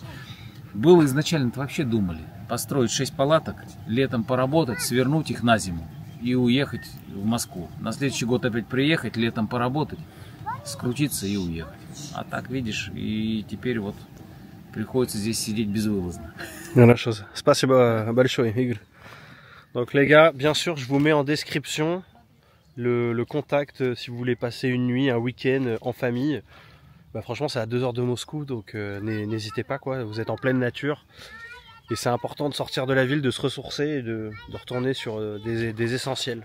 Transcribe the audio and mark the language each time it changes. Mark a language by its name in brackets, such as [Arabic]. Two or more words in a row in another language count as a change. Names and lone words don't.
[Russian] Было изначально-то вообще думали построить 6 палаток, летом поработать, свернуть их на зиму и уехать в Москву. На следующий год опять приехать, летом поработать, скрутиться и уехать. А так, видишь, и теперь вот приходится здесь сидеть безвылазно. Хорошо. Спасибо большое, Игорь. [French] Donc les gars, bien sûr, je vous mets en description le contact si vous voulez passer une nuit, un week-end en famille. Bah, franchement, c'est à 2 heures de Moscou, donc n'hésitez pas, quoi. Vous êtes en pleine nature. Et c'est important de sortir de la ville, de se ressourcer et de retourner sur des essentiels.